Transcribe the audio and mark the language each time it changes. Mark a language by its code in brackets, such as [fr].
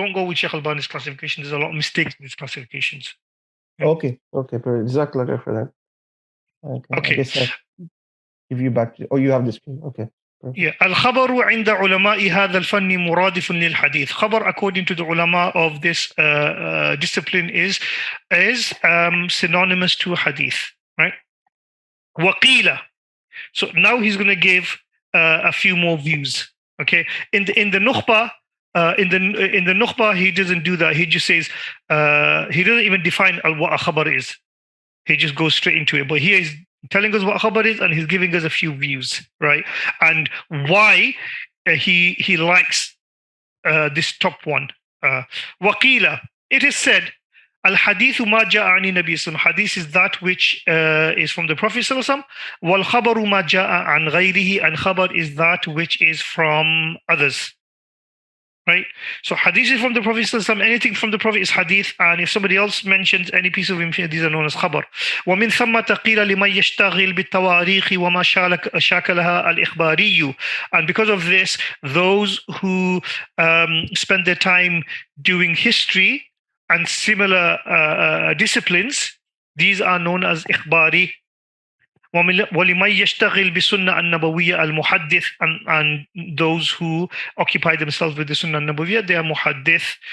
[en] Don't go with Sheikh Albani's classification. There's a lot of mistakes in his classifications. Yeah. Okay. Jazakallah for that. Okay. I guess I'll give you back. You have the screen. Okay. Perfect. Yeah. [ar] Al-Khabaru عند علماء هذا الفن مرادف للحديث. [en] Khabar, according to the ulama of this discipline, is synonymous to hadith, right? Waqila. So now he's going to give a few more views. Okay. In the Nukhba, in the Nukhba, he doesn't do that. He just says he doesn't even define what a khabar is. He just goes straight into it. But here he's telling us what khabar is, and he's giving us a few views, right? And why he likes this top one. [ar] Waqila, [en] it is said, [ar] al-Hadith ma ja'a ani Nabi sallam. [en] Hadith is that which is from the Prophet sallam. [ar] Wal khabaru ma ja'a an ghayrihi, [en] and khabar is that which is from others. Right? So hadith is from the Prophet sallam. Anything from the Prophet is hadith, and if somebody else mentions any piece of information, these are known as khabar. [ar] ومن ثم قيل لمن يشتغل بالتواريخ وما شاكلها الإخباري. [en] And because of this, those who spend their time doing history and similar disciplines, these are known as ikhbari. [ar] وَلِمَنْ يَشْتَغِلْ بِسُنَّةِ النَّبَوِيَّةِ الْمُحَدِّثِ, [en] and those who occupy themselves with the Sunnah Nabawiyya, they are muhaddith.